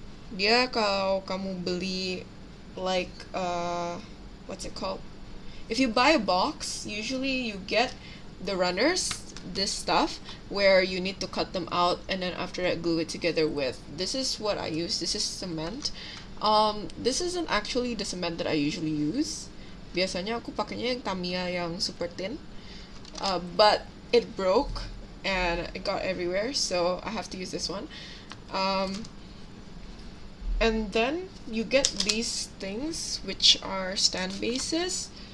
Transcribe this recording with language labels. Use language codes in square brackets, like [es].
[id] Dia kalau kamu beli [en] like what's it called? If you buy a box, usually you get the runners, this stuff where you need to cut them out and then after that glue it together with. This is what I use. This is cement. This isn't actually the cement that I usually use. [id] Biasanya aku pakainya yang Tamiya yang super thin. [en] But it broke and it got everywhere, so I have to use this one. and then you get these things which are stand bases.